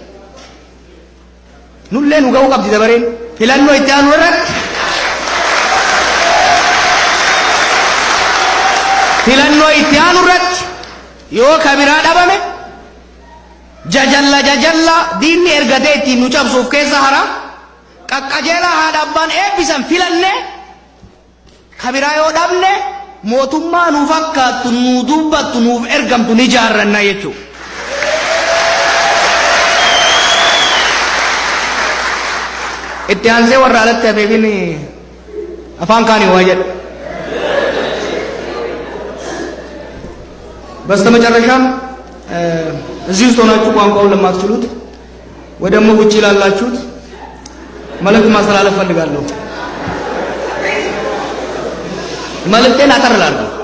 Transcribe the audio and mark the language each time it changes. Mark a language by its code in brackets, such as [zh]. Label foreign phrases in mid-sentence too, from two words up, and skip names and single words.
[om] Nullee nu ga'uu qabdi dabareen filannoo itti aanu irratti yoo kabiraa dhabame jajalla diinni ergatee ittiin nu cabsuuf keessa hara qaqqajeelaa haadha abbaan eebbisan filanne kabiraa yoo dhabne mootummaa nu fakkaattu nu dubbattu nuuf ergamtu ni jaarranna jechuudha. itti aansee warra alatti hafeefin afaan kaanii waa jedha. [am] በስተመጨረሻም እዚህ ውስጥ ሆናችሁ ቋንቋውን ለማትችሉት ወይ ደግሞ ውጪ ላላችሁት መልእክት ማስተላለፍ ፈልጋለሁ። መልእክቴን አጠርላለሁ።